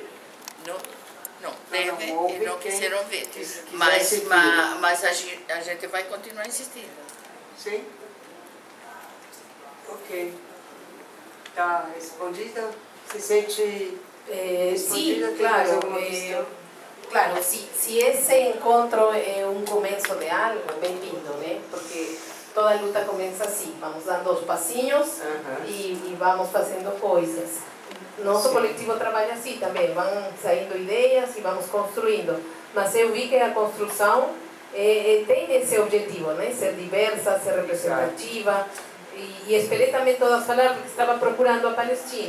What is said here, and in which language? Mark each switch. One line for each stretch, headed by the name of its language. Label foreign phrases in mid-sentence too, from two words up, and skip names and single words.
Portuguese: Não teve e não quiseram ver. Mas a gente vai continuar insistindo. Sim? Ok. Está respondida? Se sente respondida?
Spanish: Sí, claro. Claro, si ese encontro es un comienzo de algo,
Portuguese: bem-vindo, ¿no?
Spanish: Porque toda luta comienza así,
Portuguese: vamos dando os passinhos y vamos fazendo coisas. Nosso coletivo trabalha assim também, vão saindo ideias e vamos construindo. Mas eu vi que a construção tem esse objetivo, né? Ser diversa, ser representativa. E esperei também todas falar, porque estava procurando a Palestina.